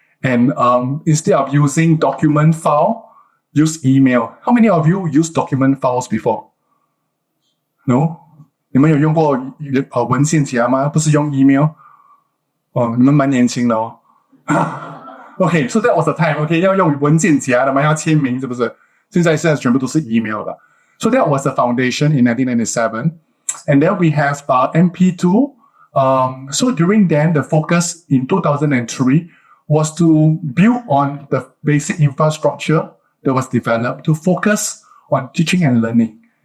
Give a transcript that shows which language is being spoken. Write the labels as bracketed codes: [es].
[en] And instead of using document file, use email. How many of you use document files before? [zh] No? 你们有用过文件夹吗？不是用 email？你们蛮年轻的哦。 [en] Okay, so that was the time. [zh] Okay, 要用文件夹的嘛，要签名，是不是？现在全部都是 email 的。 [en] So that was the foundation in 1997. And then we have MP2. So during then, the focus in 2003 was to build on the basic infrastructure that was developed to focus on teaching and learning.